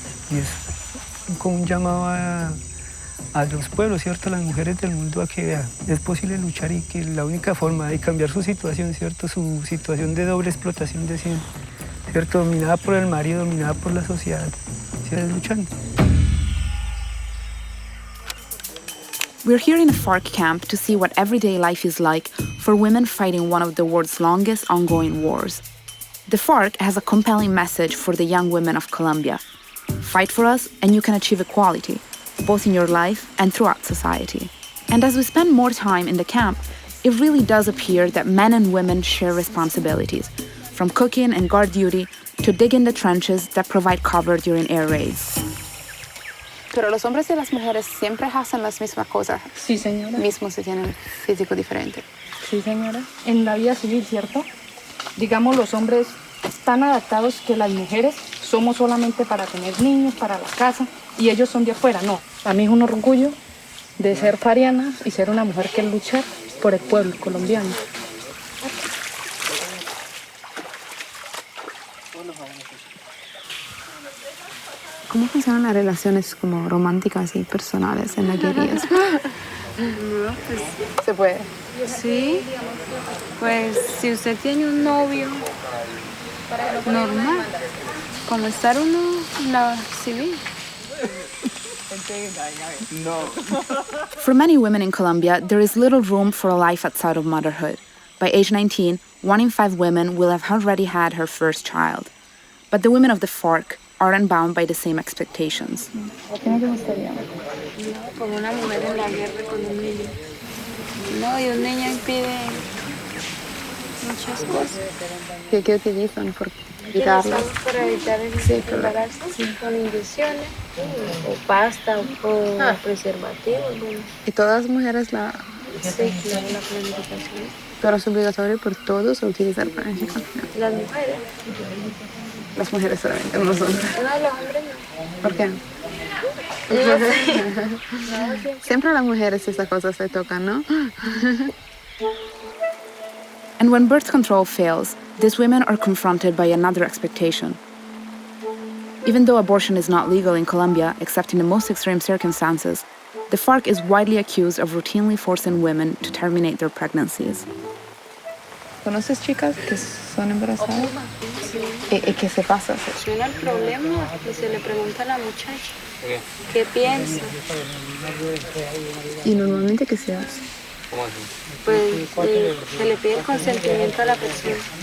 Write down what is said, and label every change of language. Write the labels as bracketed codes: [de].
[es] Y es como un llamado a los pueblos, ¿cierto? A las mujeres del mundo a que vean, es posible luchar y que la única forma de cambiar su situación, ¿cierto? Su situación de doble explotación de siempre, ¿cierto? Dominada por el marido, dominada por la sociedad, ¿cierto? Luchando. [en] We're here in a FARC camp to see what everyday life is like for women fighting one of the world's longest ongoing wars. The FARC has a compelling message for the young women of Colombia. Fight for us and you can achieve equality, both in your life and throughout society. And as we spend more time in the camp, it really does appear that men and women share responsibilities, from cooking and guard duty to digging the trenches that provide cover during air raids. [es] Pero los hombres y las mujeres siempre hacen las mismas cosas. Sí, señora. Mismos se tienen físico diferente. Sí, señora. En la vida civil, ¿cierto? Digamos, los hombres están adaptados que las mujeres somos solamente para tener niños, para la casa, y ellos son de afuera. No, a mí es un orgullo de ser fariana y ser una mujer que lucha por el pueblo colombiano. ¿Cómo funcionan las relaciones como románticas y personales en las guerrillas? No, pues... ¿Se puede? Sí, pues si usted tiene un novio, normal, como estar uno en la civil. [en] For many women in Colombia, there is little room for a life outside of motherhood. By age 19, 1 in 5 women will have already had her first child. But the women of the FARC aren't bound by the same expectations. [es] ¿Cómo te gustaría? No, como una mujer en la guerra con un niño. No, y un niño impide muchas cosas. ¿Qué utilizan por evitarlas? Para evitar el embarazo, con inyecciones, o pasta, o preservativos. Bueno. ¿Y todas las mujeres la...? Sí, claro, la planificación. ¿Pero es obligatorio por todos o utilizar planificación? Las mujeres. Las mujeres solamente, no los hombres. No, los hombres no. ¿Por qué? No, siempre a las mujeres estas cosas se tocan, ¿no? [en] And when birth control fails, these women are confronted by another expectation. Even though abortion is not legal in Colombia, except in the most extreme circumstances, the FARC is widely accused of routinely forcing women to terminate their pregnancies. [es] ¿Conoces chicas que son embarazadas? Sí. ¿Y qué se pasa? Suena el problema y se le pregunta a la muchacha qué piensa. ¿Y normalmente qué se hace? ¿Cómo así? Pues se le pide el consentimiento a la persona.